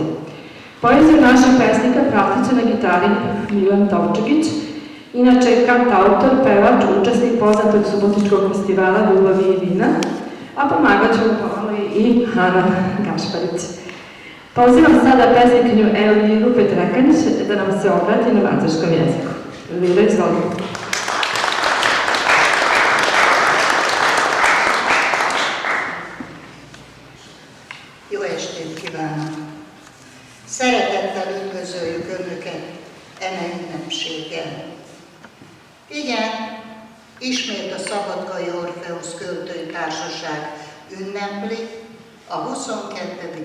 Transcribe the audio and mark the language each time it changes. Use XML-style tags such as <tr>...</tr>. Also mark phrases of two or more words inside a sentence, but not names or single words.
<sr>Poeziju našeg pesnika pratit će na gitari Milan Tovčegić, inače kantautor, pevač, učesnik poznatog subotičkog festivala Ljubavi i vina, a pomagat ću pomalo i Ana Gašparić. Pozivam sada pesnikinju Elviru Petrekanić da nam se obrati na mađarskom jeziku. Elvira, izvolite.</sr> <hu>Jó estét kívánok! Szeretettel üdvözöljük Önöket eme ünnepségen. Igen, ismét a Szabadkai Orfeusz költői Társaság ünnepli a 22.</hu>